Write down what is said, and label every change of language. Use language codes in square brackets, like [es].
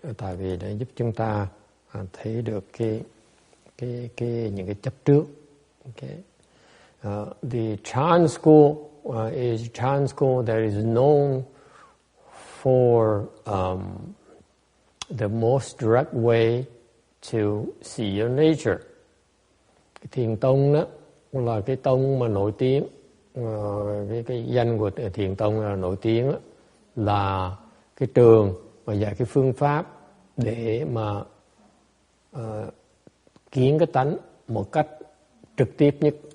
[vi] Tại vì nó giúp chúng ta thấy được những cái chấp trước. [en] Okay. The Chan school is Chan school that is known for the most direct way to see your nature. [vi] Cái thiền tông đó là cái tông mà nổi tiếng, cái danh của thiền tông là nổi tiếng đó, là cái trường mà dạy cái phương pháp để mà kiến cái tánh một cách trực tiếp nhất.